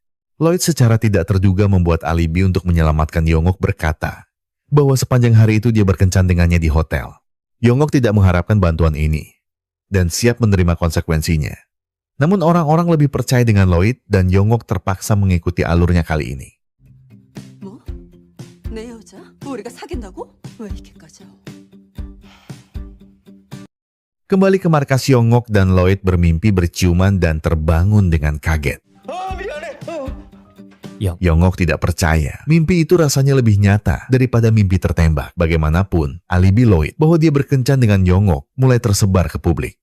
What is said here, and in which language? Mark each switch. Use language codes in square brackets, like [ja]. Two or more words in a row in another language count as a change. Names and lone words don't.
[id] Lloyd secara tidak terduga membuat alibi untuk menyelamatkan Yongok berkata bahwa sepanjang hari itu dia berkencan dengannya di hotel. Yongok tidak mengharapkan bantuan ini dan siap menerima konsekuensinya. Namun orang-orang lebih percaya dengan Lloyd dan Yongok terpaksa mengikuti alurnya kali ini. [ko] 뭐? 내 여자? 우리가 사귄다고? 왜 이렇게까지? [id] Kembali ke markas Yongok dan Lloyd bermimpi berciuman dan terbangun dengan kaget. Yongok tidak percaya. Mimpi itu rasanya lebih nyata daripada mimpi tertembak. Bagaimanapun, alibi Lloyd bahwa dia berkencan dengan Yongok mulai tersebar ke publik.